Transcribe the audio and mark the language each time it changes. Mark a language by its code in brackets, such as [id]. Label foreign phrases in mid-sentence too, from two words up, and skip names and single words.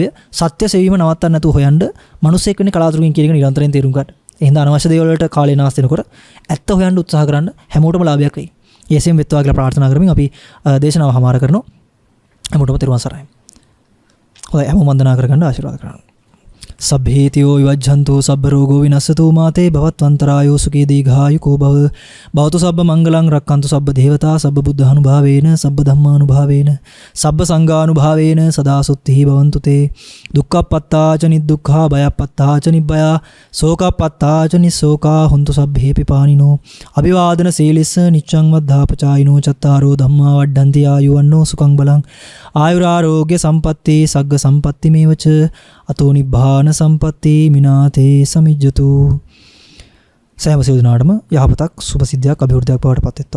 [si] සත්‍ය සෙවීම නවත්තන්න නැතුව හොයන්න මිනිස්සෙක් වෙන්නේ කලාතුරකින් කියන එක නිරන්තරයෙන් තේරුම් ගන්න. එහෙනම් අනවශ්‍ය දේවල් වලට කාලේ නාස්ති වෙනකොට ඇත්ත හොයන්න උත්සාහ කරන්න හැමෝටම ලාභයක් වෙයි. ඊයසෙන් වෙත්වා කියලා ප්‍රාර්ථනා කරමින් අපි දේශනාව හමාර කරනවා. හැමෝටම තෙරුවන් සරණයි. හොඳයි හැමෝම වන්දනා කරගන්න ආශිර්වාද කරනවා. [pi] සබ්බේතියෝ විවජ්ජන්තෝ සබ්බ රෝගෝ විනස්සතෝ මාතේ භවත්වන්තරායෝ සුඛී දීඝායුකෝ භව භවතු සබ්බ මංගලං රක්칸තු සබ්බ දේවතා සබ්බ බුද්ධානුභාවේන සබ්බ ධම්මානුභාවේන සබ්බ සංඝානුභාවේන සදා සුත්තිහි භවන්තු තේ දුක්ඛප්පත්තාච නිදුක්ඛා භයප්පත්තාච නිබ්බයා සෝකප්පත්තාච නිසෝකා හොන්තු සබ්බේ පිපානිනෝ අභිවාදන සීලිස්ස නිච්ඡං වද්ධාපචායිනෝ චත්තාරෝ ධම්මා වඩ්ඩන්ති ආයුවන්නෝ සුඛං බලං ආයුරාරෝග්‍ය සම්පatti සග්ග සම්පatti මේවච අතෝ නිබ්බාන සම්පatti මිනාතේ සමිජ්ජතු. [si] සෑම සියලු දිනාටම යහපතක් සුභ සිද්ධියක් අභිවෘද්ධියක් බවට පත් වෙත්වා.